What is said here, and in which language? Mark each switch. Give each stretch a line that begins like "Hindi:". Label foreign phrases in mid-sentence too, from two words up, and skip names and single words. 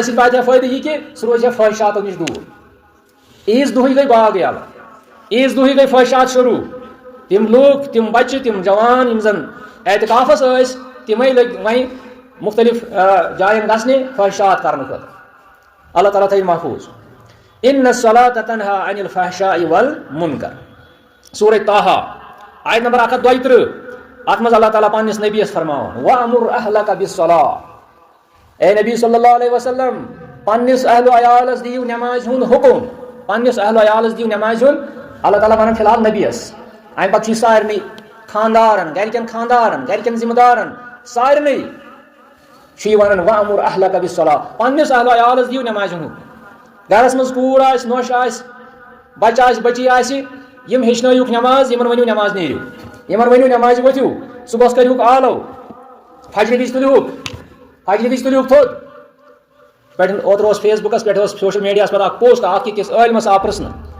Kashmiri: سۭتۍ واتہِ ہا فٲیدٕ یہِ کہِ سُہ روزِ ہا فٲحِشاتو نِش دوٗر عیٖذ دۄہٕے گٔے باغ یلہٕ عیٖذ دۄہٕے گٔے فٲحِشات شروٗع تِم لوٗکھ تِم بچہِ تِم جوان یِم زن اعتکافس ٲسۍ تِمے لٔگۍ وۄنۍ مُختٔلِف جاین گژھنہِ فٲحِشات کرنہٕ خٲطرٕ اللہ تعالیٰ تھٲیِن محفوٗظ
Arabic: ان الصلاۃ تنہا عن الفحشاء والمنکر
Kashmiri: سورہ طٰہٰ آیت نمبر 132 اتھ منٛز اللہ تعالیٰ پننِس نبیَس فرماوان
Arabic: وَأْمُرْ أَهْلَكَ بِالصَّلَاةِ
Kashmiri: اے نبی صلی اللہ علیہ وسلم پننِس اہل و عیالس دِیِو نٮ۪مازِ ہُنٛد حُکُم پننِس اہل و عیالس دِیِو نٮ۪مازِ ہُنٛد اللہ تعالیٰ ونان فِلحال نبیَس امہِ پتہٕ چھُ یہِ سارنٕے خاندارن گرِکٮ۪ن خاندارن گرِکٮ۪ن ذمہٕ دارن سارنٕے چھُ یہِ ونان
Arabic: وَأْمُرْ أَهْلَكَ بِالصَّلَاةِ
Kashmiri: پننِس اہل و عیالس دِیِو نٮ۪مازِ ہُنٛد حُکم گرس منٛز کوٗر آسہِ نۄش آسہِ بچہِ آسہِ بٔچی آسہِ یِم ہیٚچھنٲیِکھ نٮ۪ماز یِمن ؤنِو نٮ۪ماز نیٖرِو یِمن ؤنِو نٮ۪مازِ ؤتھِو صُبحس کٔرِہُکھ آلو فجرِ وِزِ تُلِہُکھ تھوٚد پٮ۪ٹھ اوترٕ اوس فیس بُکس پٮ۪ٹھ اوس سوشل میٖڈیاہس پٮ۪ٹھ اکھ پوسٹ اکھ أکِس عٲلمس آو پرٛژھنہٕ